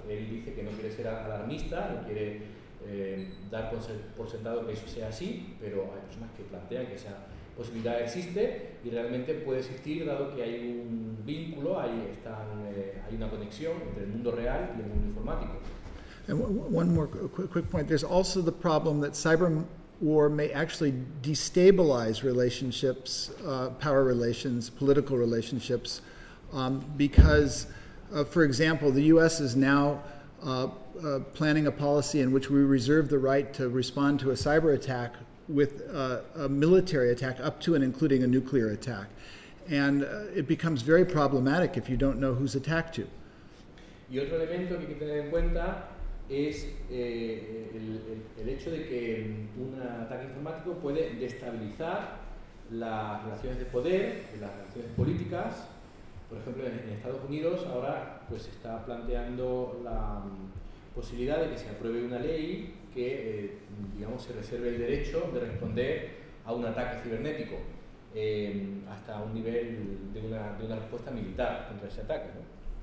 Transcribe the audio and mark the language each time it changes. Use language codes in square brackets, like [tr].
[es] Él dice que no quiere ser alarmista, no quiere dar por sentado que eso sea así, pero hay personas que plantean que esa posibilidad existe y realmente puede existir, dado que hay un vínculo, hay una conexión entre el mundo real y el mundo informático. [en] And one more quick point. There's also the problem that cyber war may actually destabilize relationships, power relations, political relationships, because, for example, the U.S. is now planning a policy in which we reserve the right to respond to a cyber attack with a military attack up to and including a nuclear attack. And it becomes very problematic if you don't know who's attacked you. [es] Y otro elemento que hay que tener en cuenta es el hecho de que un ataque informático puede destabilizar las relaciones de poder, las relaciones políticas. Por ejemplo, en Estados Unidos ahora pues se está planteando la posibilidad de que se apruebe una ley que, digamos, se reserve el derecho de responder a un ataque cibernético, hasta un nivel de una respuesta militar contra ese ataque, ¿no?